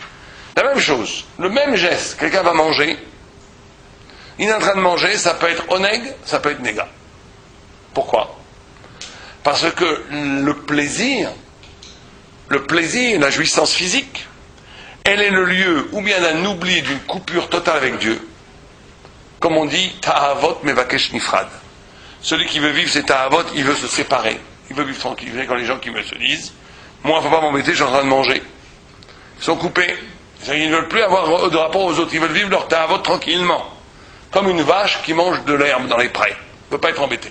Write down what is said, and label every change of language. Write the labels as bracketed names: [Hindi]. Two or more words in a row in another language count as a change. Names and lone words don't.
[French] La même chose, le même geste, quelqu'un va manger, il est en train de manger, ça peut être oneg, ça peut être néga. Pourquoi? Parce que le plaisir, la jouissance physique, elle est le lieu ou bien d'un oubli, d'une coupure totale avec Dieu. Comme on dit, [Hebrew] תאוות מבקש נפרד. [French] Celui qui veut vivre, c'est ta'avot, il veut se séparer. Il veut vivre tranquille. Vous savez, quand les gens qui me se disent, moi, il ne faut pas m'embêter, je suis en train de manger. Ils sont coupés. Ils ne veulent plus avoir de rapport aux autres. Ils veulent vivre leur ta'avot tranquillement. Comme une vache qui mange de l'herbe dans les prés. Ne peut pas être embêtée.